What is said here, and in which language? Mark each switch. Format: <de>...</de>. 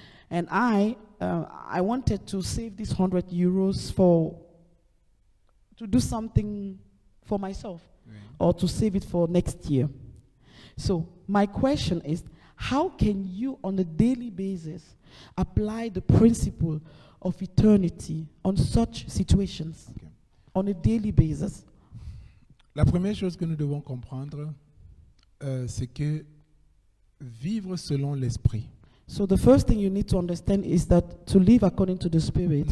<en>And I wanted to save this 100 euros to do something for myself, or to save it for next year. So my question is, how can you on a daily basis apply the principle of eternity on such situations, on a daily basis?</en> <fr>La première chose que nous devons comprendre, c'est que vivre selon l'esprit</fr> <en>So the first thing you need to understand is that to live according to the Spirit</en>